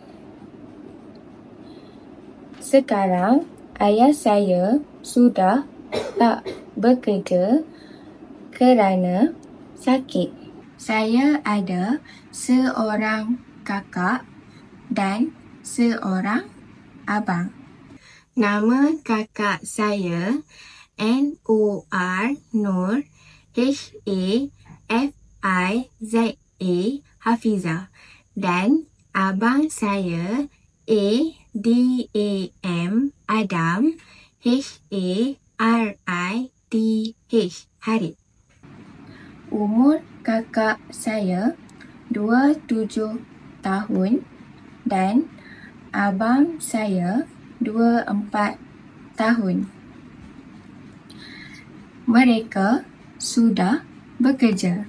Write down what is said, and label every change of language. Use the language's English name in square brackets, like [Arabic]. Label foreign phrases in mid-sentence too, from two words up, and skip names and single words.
[Malay] Sekarang ayah saya sudah tak bekerja kerana sakit. Saya ada seorang kakak dan seorang abang. Nama kakak saya N-O-R Nur, H-A-F-I-Z-A Hafiza, dan abang saya A-D-A-M Adam, H-A-R-I-T-H Harith. Umur kakak saya 27 tahun dan abang saya 24 tahun. Mereka sudah bekerja.